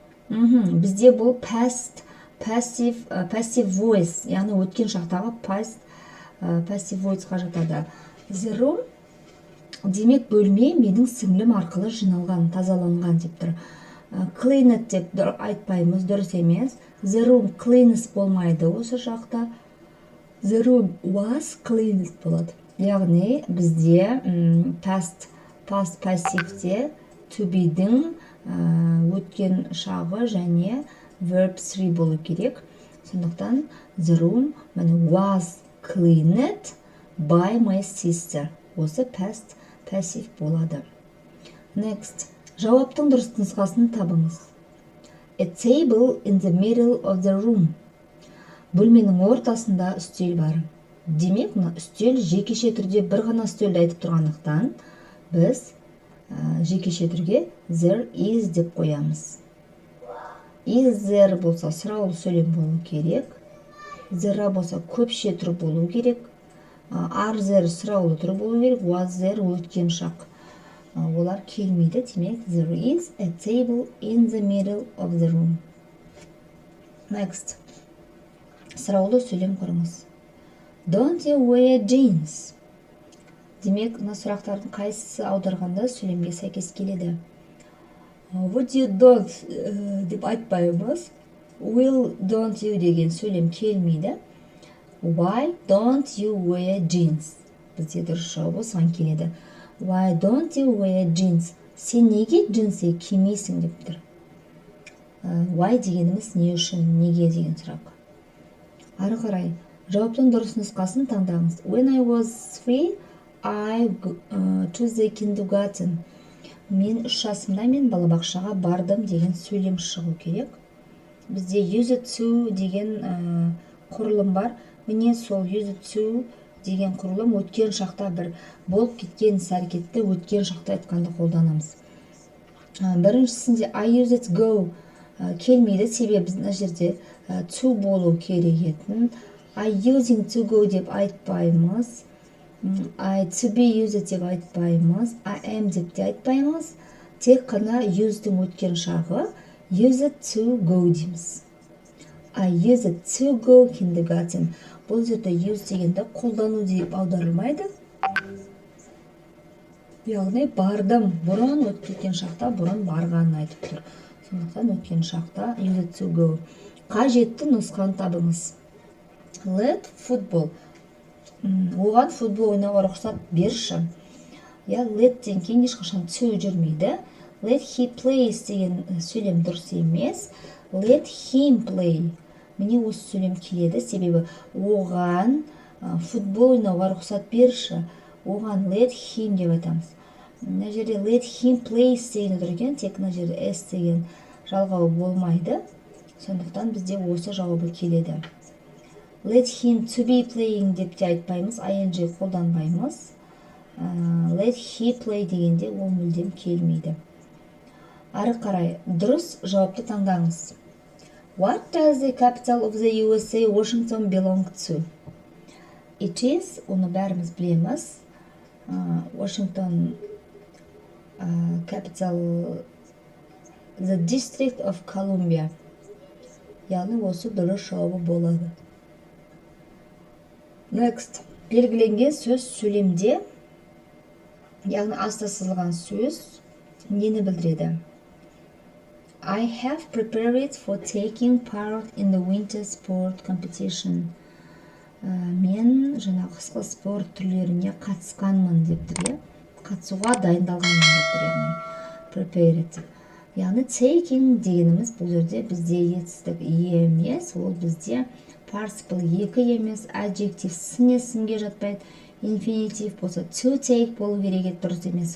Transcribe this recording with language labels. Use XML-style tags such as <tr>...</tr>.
<kk>Бізде бұл passive voice, яғни өткен шақтағы passive voiceға жатады. The room, демек бөлме менің сіңлім арқылы жиналған, тазаланған деп тұр. Cleaned деп айтпаймыз, дұрыс емес.</kk> <en>The room cleaned</en> <kk>болмайды осы жақта.</kk> <en>The room was cleaned</en> <kk>болады. Яғни бізде past passiveде to be-дің өткен шағы және verb 3 болу керек. Сондықтан</kk> <en>the room was cleaned by my sister.</en> <kk>Осы past passive болады.</kk> <en>Next.</en> <kk>Жауаптың дұрыс нұсқасын табыңыз.</kk> <en>A table in the middle of the room.</en> <kk>Бөлменің ортасында үстел бар. Демек, үстел жекеше түрде бір ғана үстелді айтып тұрғандықтан, біз жекеше түрге there is деп қоямыз. Is there болса сұраулы сөйлем болу керек. There болса көпше түр болу керек.</kk> <en>Are there</en> <kk>сұраулы түр болу керек.</kk> <en>Was there</en> <kk>өткен шақ. Олар келмейді. Демек,</kk> <en>there is a table in the middle of the room. Next.</en> <kk>Сұраулы сөйлем құрыңыз.</kk> <en>Don't you wear jeans?</en> <kk>Демек, мына сұрақтардың қайсысы аударғанда сөйлемге сәйкес келеді.</kk> <en>Would you don't</en> <kk>деп айтпаймыз.</kk> <en>Will don't you</en> <kk>деген сөйлем келмейді.</kk> <en>Why don't you wear jeans?</en> <kk>Бізде дұрыс жауабы осыған келеді.</kk> <en>Why don't you wear jeans?</en> <kk>Сен неге джинсы кимейсің деп тұр. Why дегеніміз не үшін, неге деген сұрақ. Ары қарай, жауаптың дұрыс нұсқасын таңдаңыз.</kk> <en>When I was 3, I to the kindergarten.</en> <kk>Мен 3 жасымда мен балабақшаға бардым деген сөйлем шығу керек. Бізде used to деген құрылым бар. Міне сол used to деген құрылым өткен шақта бір болып кеткен іс-әрекетті өткен шақта айтқанда қолданамыз. Біріншісінде</kk> <en>I used to go</en> <kk>келмейді, себебі біз мына жерде to болу керек етін.</kk> <en>I using to go</en> <kk>деп айтпаймыз.</kk> <en>I to be used деп айтпаймыз.</en> <kk>I am деп те айтпаймыз. Тек қана use'дің өткен шағы</kk> <en>used to go</en> <kk>дейміз.</kk> <en>I used to go kindergarten.</en> <kk>Бұл жерде use дегенде қолдану деп аударылмайды. Яғни бардым, бұрын өткен шақта бұрын барғанын айтып тұр. Сондықтан өткен шақта used to go. Қажетті нұсқаны табыңыз.</kk> <en>Let football.</en> <kk>Оған футбол ойнауға рұқсат берші. Let ден кейін ешқашан to жүрмейді.</kk> <en>Let he plays</en> <kk>деген сөйлем дұрыс емес.</kk> <en>Let him play.</en> <kk>Міне осы сөйлем келеді, себебі оған футбол ойнауға рұқсат берші. Оған let him деп айтамыз. Мына жерде</kk> <en>let him plays</en> <kk>деген тұрген, тек мына жерде s деген жалғауы болмайды. Сондықтан бізде осы жауабы келеді.</kk> <en>Let him to be playing</en> <kk>деп те айтпаймыз,</kk> <en>ing қолданбаймыз.</en> <kk>Let he play дегенде ол мүлдем келмейді. Ары қарай дұрыс жауапты таңдаңыз.</kk> <en>What does the capital of the USA, Washington, belong to?</en> <kk>It is, оны бәріміз білеміз.</kk> <en>Washington capital, the District of Columbia.</en> <kk>Яғни осы дұрыс жауабы болады.</kk> <en>Next.</en> <kk>Белгіленген сөз сөйлемде, яғни аста сызылған сөз нені білдіреді?</kk> <en>I have prepared for taking part in the winter sport competition.</en> <kk>Мен жаңағы қысқы спорт түрлеріне қатысқанмын деп тұр. Қатысуға дайындалғанмын деп тұр, яғни prepared. Яғни taking дегеніміз бұл жерде бізде етістік емес, ол бізде participle екі емес, adjective сіне сінге жатпайды, infinitive болса to take болу керек дұрыс емес.</kk>